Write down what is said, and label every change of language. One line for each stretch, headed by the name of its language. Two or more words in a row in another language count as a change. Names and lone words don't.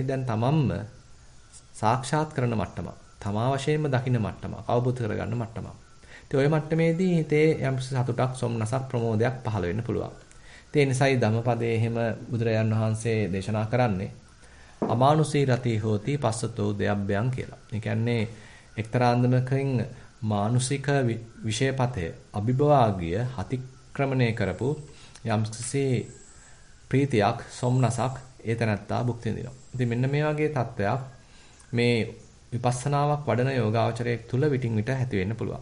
Sinhala: දැන් තමන්ම සාක්ෂාත් කරන මට්ටම, තමා වශයෙන්ම දකින්න මට්ටම, අවබෝධ කරගන්න මට්ටම. ඉතින් ওই මට්ටමේදී හිතේ යම් සතුටක්, සොම්නසක්, ප්‍රමෝදයක් පහළ වෙන්න පුළුවන්. ඒ නිසායි ධම්මපදයේ එහෙම බුදුරජාන් වහන්සේ දේශනා කරන්නේ
Pali: අමානුෂී රති හෝති පස්සතෝ දෙයබ්බයන්
Sinhala: කියලා. ඒ කියන්නේ එක්තරා අන්දමකින් මානුෂික විෂයපතය අභිභවාගිය අතික්‍රමණය කරපු යම්කිසි ප්‍රීතියක්, සොම්නසක් ඒ තැනත්තා භුක්ති විඳිනවා. ඉතින් මෙන්න මේ වගේ තත්ත්වයක් මේ විපස්සනාවක් වඩන යෝගාවචරයෙක් තුල විටින් විට ඇති වෙන්න පුළුවන්.